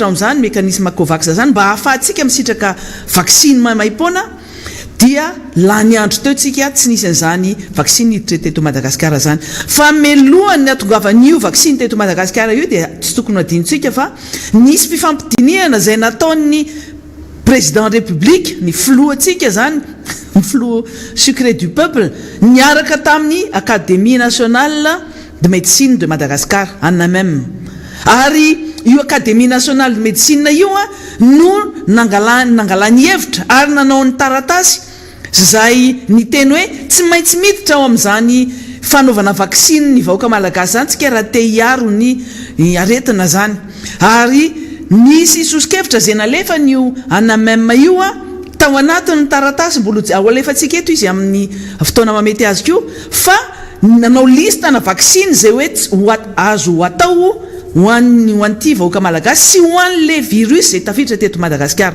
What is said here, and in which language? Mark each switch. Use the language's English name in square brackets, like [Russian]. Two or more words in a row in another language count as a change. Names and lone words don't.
[Malagasy] amin'izany mekanisme COVAX zany mba hahafahantsika misitraka vaksiny maimaimpona dia lany andro teo tsika tsy nisy an'izany vaksiny hiditra teto Madagasikara zany fa melohany ny atongavan'io vaksiny teto Madagasikara io dia tsy tokony adinontsika fa nisy fifampidiniana zay nataon'ny [French] président république [Malagasy] ny filohantsika zany ny filoha [French] secret du peuple [Malagasy] niaraka tamin'ny académie nationale de médecine de Madagascar ANAMEM ary io académie nationale de médecine io no nangalany hevitra ary nanao ny taratasy zay ny teny hoe tsy maintsy miditra ao amin'izany fanaovana vaksiny ny vahoaka malagasy zany tsika raha te hiaro ny aretina zany ary nisy sosikevitra zay nalefanyio ANAMEM io tao anatin'ny taratasy mbola ao alefantsika eto izy amin'ny fotoana mamety azy koa fa nanao listana vaksiny zay hoe azo atao hoan'ity vahoaka malagasy sy hoan'le virus zay tafiditra teto Madagasikara.